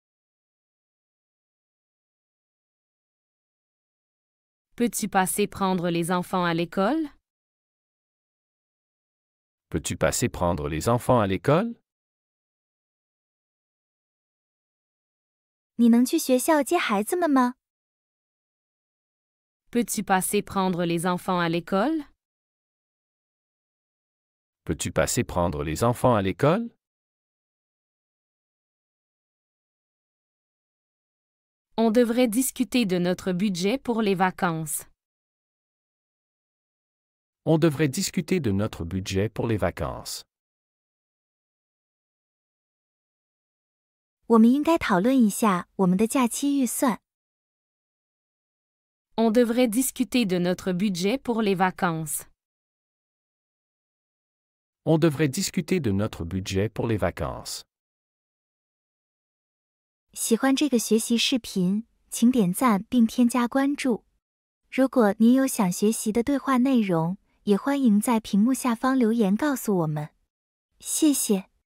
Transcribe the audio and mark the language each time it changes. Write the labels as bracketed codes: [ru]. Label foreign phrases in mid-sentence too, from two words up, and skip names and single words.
[fr] Peux-tu passer prendre les enfants à l'école? Peux-tu passer prendre les enfants à l'école? [zh] 你能去学校接孩子们吗？ [fr] Peux-tu passer prendre les enfants à l'école? Peux-tu passer prendre les enfants à l'école? On devrait discuter de notre budget pour les vacances. On devrait discuter de notre budget pour les vacances. [zh] 我们应该讨论一下我们的假期预算。 [fr] On devrait discuter de notre budget pour les vacances. On devrait discuter de notre budget pour les vacances. [zh] 喜欢这个学习视频，请点赞并添加关注。如果您有想学习的对话内容，也欢迎在屏幕下方留言告诉我们。谢谢。